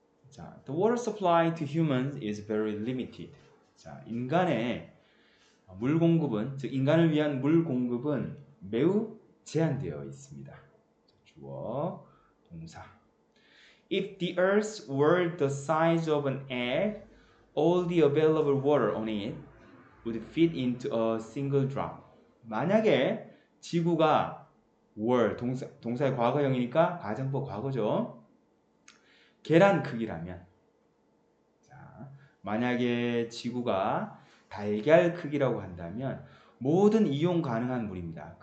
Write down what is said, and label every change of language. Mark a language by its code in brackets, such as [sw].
[en] 자, the water supply to humans is very limited. [ko] 자, 인간의 물 공급은, 즉 인간을 위한 물 공급은 매우 제한되어 있습니다. 주어, 동사. [en] If the earth were the size of an egg, all the available water on it would fit into a single drop. [ko] 만약에 지구가 were, 동사의 과거형이니까 가정법 과거죠. 계란 크기라면, 자, 만약에 지구가 달걀 크기라고 한다면 모든 이용 가능한 물입니다.